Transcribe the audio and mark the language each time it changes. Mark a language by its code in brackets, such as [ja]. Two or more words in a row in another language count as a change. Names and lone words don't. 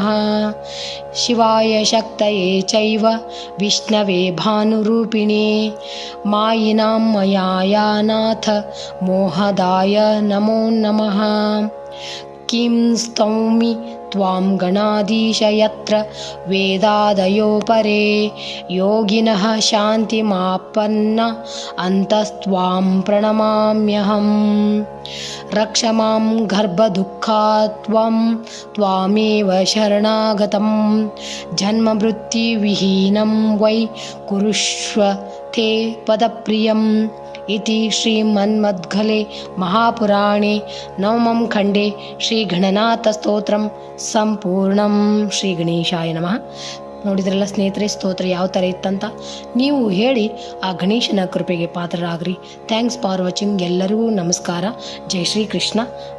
[sa] ಶಿವಾಯ ಶಕ್ತಯೇ ಚೈವ ವಿಷ್ಣವೇ ಭಾನುರೂಪಿಣೇ ಮಾಯಿನಾಂ ಮಯಾಯಾನಾಥ ಮೋಹದಾಯ ನಮೋ ನಮಃ. ಕಿಂ ಸ್ತೌಮಿ ತ್ವಾಂ ಗಣಾಧೀಶ ಯತ್ರ ವೇದಾದಯೋ ಪರೇ ಯೋಗಿನಃ ಶಾಂತಿಮಾಪನ್ನ ಅಂತಸ್ತ್ವಾಂ ಪ್ರಣಮಾಮ್ಯಹಂ. ರಕ್ಷ ಮಾಂ ಗರ್ಭದುಃಖಾತ್ ತ್ವಾಮೇವ ಶರಣಾಗತಂ ಜನ್ಮಮೃತ್ಯುವಿಹೀನಂ ವೈ ಕುರುಷ್ವ ತೇ ಪದಪ್ರಿಯಂ. ಇತಿ ಶ್ರೀಮನ್ಮದ್ಗಲೆ ಮಹಾಪುರಾಣೆ ನವಮಂ ಖಂಡೆ ಶ್ರೀ ಗಣನಾಥ ಸ್ತೋತ್ರಂ ಸಂಪೂರ್ಣಂ. ಶ್ರೀ ಗಣೇಶಾಯ ನಮಃ. [kn] ನೋಡಿದ್ರಲ್ಲ ಸ್ನೇಹಿತರೆ, ಸ್ತೋತ್ರ ಯಾವ ಥರ ಇತ್ತಂತ. ನೀವು ಹೇಳಿ ಆ ಗಣೇಶನ ಕೃಪೆಗೆ ಪಾತ್ರರಾಗ್ರಿ. [en] Thanks for watching. [kn] ಎಲ್ಲರಿಗೂ ನಮಸ್ಕಾರ. ಜೈ ಶ್ರೀ ಕೃಷ್ಣ.